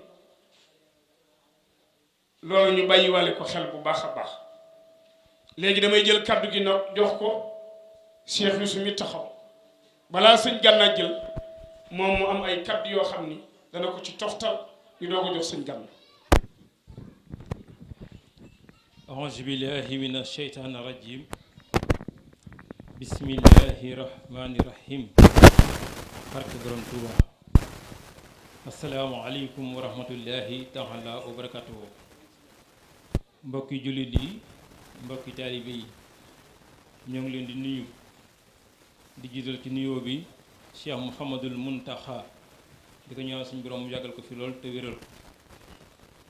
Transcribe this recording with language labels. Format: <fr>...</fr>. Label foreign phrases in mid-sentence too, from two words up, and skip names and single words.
<wo>loolu ñu bàyyiwale ko xel bu baax a baax léegi damay jël kaddu gi nag jox ko Cheikh Youssou mi taxaw balaa sëñ Ganne jël moom mu am ay kaddu yoo xam ni dana ko ci toftal ñu doo ko jox sëñ Ganne.</wo> <ar>أعوذ بالله من الشيطان الرجيم بسم الله الرحمن الرحيم barke Borom Tuuba السلام عليكم ورحمة الله تعالى وبركاته</ar> <wo>mbokki jullit yi mbokki taalibe yi ñoo ngi leen di nuyu di jiital ci nuyoo bi Cheikh Mouhamadul Muntaxa di ko ñaan suñu borom mu yàggal ko fi lool te wéral ko</wo>